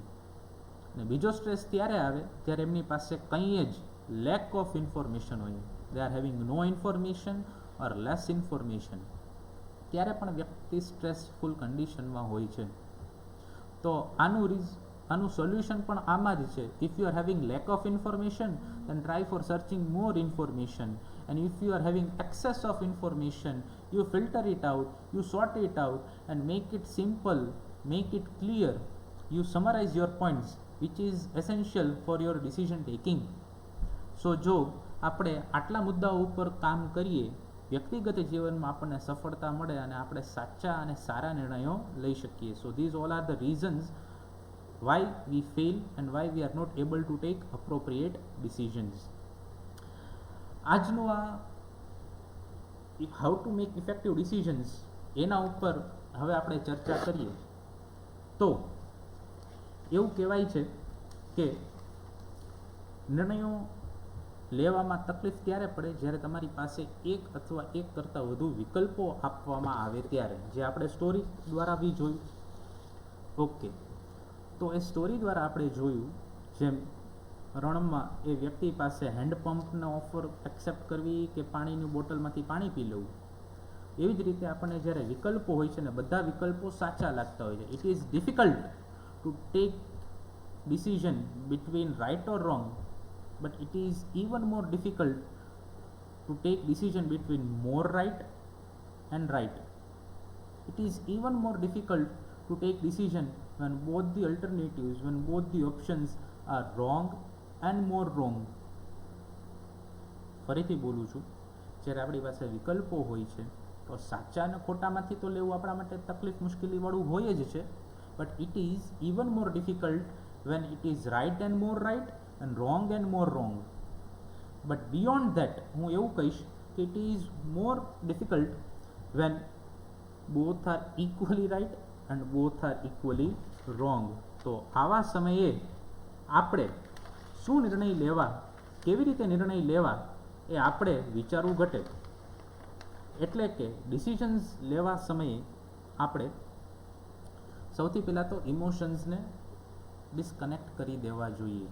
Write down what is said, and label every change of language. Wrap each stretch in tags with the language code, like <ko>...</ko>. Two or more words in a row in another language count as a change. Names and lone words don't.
<gu>અને બીજો સ્ટ્રેસ ત્યારે આવે જ્યારે એમની પાસે કંઈ જ</gu> <en>lack of information</en> <gu>હોય.</gu> <en>They are having no information or less information.</en> <gu>ત્યારે પણ વ્યક્તિ સ્ટ્રેસફુલ કન્ડિશનમાં હોય છે. તો આનું સોલ્યુશન પણ આમાં જ છે.</gu> <en>If you are having lack of information then try for searching more information, and if you are having excess of information, you filter it out, you sort it out and make it simple, make it clear. You summarize your points which is essential for your decision taking.</en> <gu>So જો આપણે આટલા મુદ્દાઓ ઉપર કામ કરીએ, વ્યક્તિગત જીવનમાં આપણને સફળતા મળે અને આપણે સાચા અને સારા નિર્ણયો લઈ શકીએ.</gu> <en>So these all are the reasons why we fail and why we are not able to take appropriate decisions.</en> <gu>આજનું આ</gu> <en>how to make effective decisions</en> <gu>એના ઉપર હવે આપણે ચર્ચા કરીએ. તો એવું કહેવાય છે કે નિર્ણયો લેવામાં તકલીફ ત્યારે પડે જ્યારે તમારી પાસે એક અથવા એક કરતાં વધુ વિકલ્પો આપવામાં આવે ત્યારે. જે આપણે સ્ટોરી દ્વારા બી જોયું. ઓકે, તો એ સ્ટોરી દ્વારા આપણે જોયું જેમ રણમાં એ વ્યક્તિ પાસે હેન્ડપંપનો</gu> <en>offer accept</en> <gu>કરવી કે પાણીની બોટલમાંથી પાણી પી લેવું. એવી જ રીતે આપણને જ્યારે વિકલ્પો હોય છે ને બધા વિકલ્પો સાચા લાગતા હોય છે.</gu> <en>It is difficult to take decision between right or wrong, but it is even more difficult to take decision between more right and right. It is even more difficult to take decision when both the alternatives, when both the options are wrong and more wrong.</en> <gu>ફરીથી બોલું છું, જ્યારે આપણી પાસે વિકલ્પો હોય છે તો સાચા અને ખોટામાંથી તો લેવું આપણા માટે તકલીફ મુશ્કેલીવાળું હોય જ છે,</gu> <en>but it is even more difficult when it is right and more right and wrong and more wrong. But beyond that,</en> <gu>હું એવું કહીશ કે</gu> <en>it is more difficult when both are equally right and both are equally wrong.</en> <gu>તો આવા સમયે આપણે શું નિર્ણય લેવા, કેવી રીતે નિર્ણય લેવા એ આપણે વિચારવું ઘટે. એટલે કે ડિસિઝન્સ લેવા સમયે આપણે સૌથી પહેલાં તો ઇમોશન્સને ડિસ્કનેક્ટ કરી દેવા જોઈએ.</gu>